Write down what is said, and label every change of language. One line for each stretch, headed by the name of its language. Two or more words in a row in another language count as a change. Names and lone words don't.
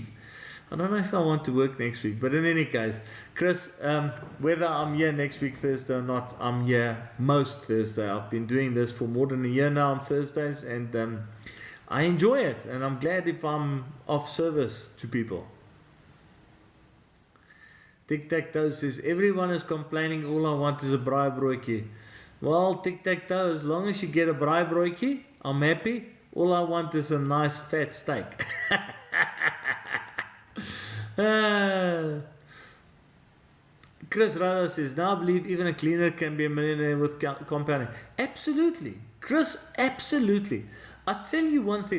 English: I don't know if I want to work next week, but in any case, Chris, whether I'm here next week Thursday or not, I'm here most Thursday. I've been doing this for more than a year now on Thursdays, and I enjoy it, and I'm glad if I'm of service to people. Tic Tac Toe says, everyone is complaining, all I want is a
Afrikaans: braai broodjie.
English: Well, Tic Tac Toe, as long as you get a
Afrikaans: braai broodjie,
English: I'm happy. All I want is a nice fat steak. Chris Rada says, now I believe even a cleaner can be a millionaire with compounding. Absolutely. Chris, absolutely. I'll tell you one thing.